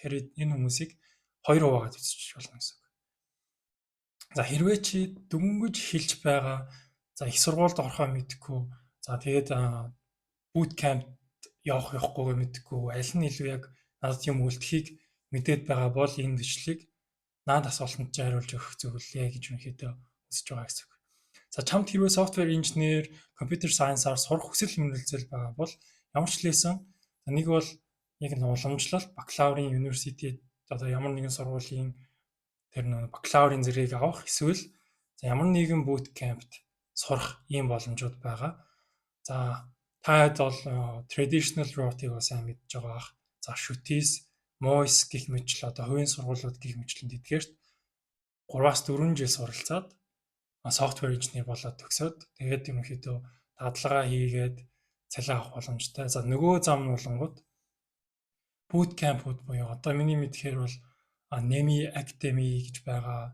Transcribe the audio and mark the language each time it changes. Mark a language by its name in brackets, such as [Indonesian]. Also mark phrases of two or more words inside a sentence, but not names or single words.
[Mongolian] Тэгэхээр энэ хүмүүсийг хоёр хуваагаад үзчих болно гэсэн. За хэрвээ чи дөнгөж хэлж байгаа за их сургуульд орохоо мэдэхгүй за тэгээд [English] boot camp [Mongolian] явахгүйгээ мэдэхгүй аль нь илүү яг надад юм үлдэхийг мэдээд байгаа бол энэ бичлэгийг наад асуултанд чи хариулж өгөх зөвлөлээ гэж үнэхээр үзэж байгаа гэсэн. За чамд хэрвээ [English] software engineer, computer science- [Mongolian] аар сурах хүсэл мөрөлдөл байгаа бол ямар ч лээсэн нэг бол яг нь уламжлалт бакалаврын университет одоо ямар нэгэн сургуулийн тэр нэг бакалаврын зэргийг авах эсвэл ямар нэгэн boot camp-т сурах ийм боломжууд байгаа. За та хэд бол [English] traditional route- [Mongolian] ыг бас сайн мэдж байгаа бах. За шүтээс, MOIS гэх мэтлээ одоо хувийн сургуулиуд гэх мэтлэн эдгээрт 3-аас 4 жил суралцаад [English] software engineer [Mongolian] болоод төгсөөд тэгээд ерөнхийдөө дадлагаа хийгээд цалин авах боломжтой. За нөгөө зам нь болонгууд [English] boot camp- [Mongolian] ууд буюу одоо миний мэдхээр бол NEMI Academy гэж байгаа.